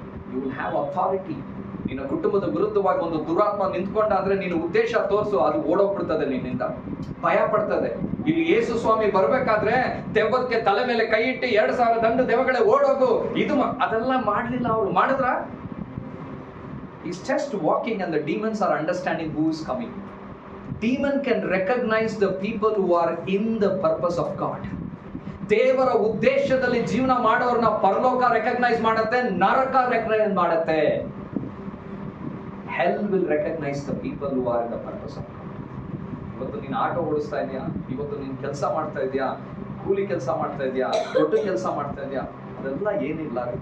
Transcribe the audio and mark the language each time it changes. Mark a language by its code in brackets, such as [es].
[en] You will have authority. [kn] ನಿನ್ನ ಕುಟುಂಬದ ವಿರುದ್ಧವಾಗಿ ಒಂದು ದುರಾತ್ಮ ನಿಂತ್ಕೊಂಡ ಅಂದ್ರೆ ನೀನು ಉದ್ದೇಶ ತೋರಿಸು, ಅದು ಓಡೋಗ್ಬಿಡ್ತದೆ ನಿನ್ನಿಂದ, ಭಯ ಪಡ್ತದೆ. ಇಲ್ಲಿ ಯೇಸು ಸ್ವಾಮಿ ಬರ್ಬೇಕಾದ್ರೆ ದೆವ್ವಕ್ಕೆ ತಲೆ ಮೇಲೆ ಕೈ ಇಟ್ಟು 2000 ದಂಡು ದೆವ್ವಗಳೇ ಓಡೋಗು, ಇದು ಅದೆಲ್ಲ ಮಾಡ್ಲಿಲ್ಲ. ಅವರು ಮಾಡಿದ್ರ? [en] He's just walking and the demons are understanding who is coming. Demon can recognize the people who are in the purpose of God. [kn] ದೇವರ ಉದ್ದೇಶದಲ್ಲಿ ಜೀವನ ಮಾಡೋರ್ನ ಪರಲೋಕ ರೆಕಗ್ನೈಸ್ ಮಾಡುತ್ತೆ, ನರಕ ರೆಕಗ್ನೈಸ್ ಮಾಡುತ್ತೆ. [en] Hell will recognize the people who are in the purpose of God. [kn] ಇವತ್ತು ನೀನು auto ಓಡಿಸ್ತಾ ಇದೆಯಾ, ಇವತ್ತು ನೀನು ಕೆಲಸ ಮಾಡ್ತಾ ಇದೆಯಾ, ಕೂಲಿ ಕೆಲಸ ಮಾಡ್ತಾ ಇದೆಯಾ, ದೊಡ್ಡ ಕೆಲಸ ಮಾಡ್ತಾ ಇದೆಯಾ, ಅದೆಲ್ಲ ಏನಿಲ್ಲ.